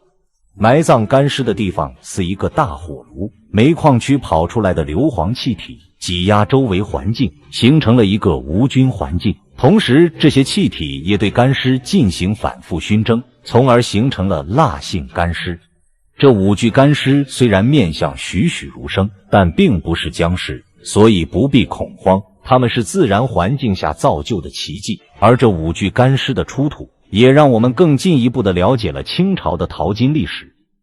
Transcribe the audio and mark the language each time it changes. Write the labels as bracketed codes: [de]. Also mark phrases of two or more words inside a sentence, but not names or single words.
[zh] 埋葬乾屍的地方是一個大火爐，煤礦區跑出來的硫磺氣體擠壓周圍環境，形成了一個無菌環境。同時，這些氣體也對乾屍進行反復燻蒸，從而形成了蠟性乾屍。這5具乾屍雖然面相栩栩如生，但並不是僵屍，所以不必恐慌，它們是自然環境下造就的奇蹟。而這5具乾屍的出土，也讓我們更進一步地了解了清朝的淘金歷史。